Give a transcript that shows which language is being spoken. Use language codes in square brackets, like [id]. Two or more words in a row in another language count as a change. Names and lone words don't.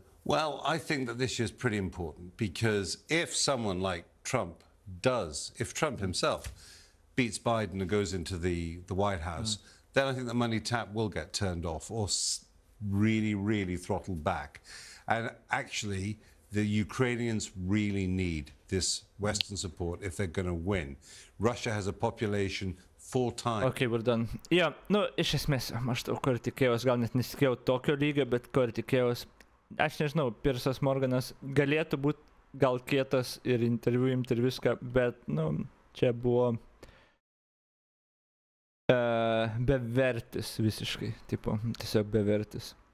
[en] Well, I think that this is pretty important, because if someone like Trump if Trump himself beats Biden and goes into the White House, then I think the money tap will get turned off or really, really throttled back. And actually, the Ukrainians really need this Western support if they're going to win. Russia has a population 4 times. Okay, we're done. [lt] Ja, nu, iš esmės, maždaug kur tikėjos, gal net nesitikėjau tokio lygio, bet kur tikėjos, aš nežinau, Piersas Morganas galėtų būti gal kietas ir interviu viską, bet, nu, čia buvo bevertis visiškai, tipo, tiesiog bevertis.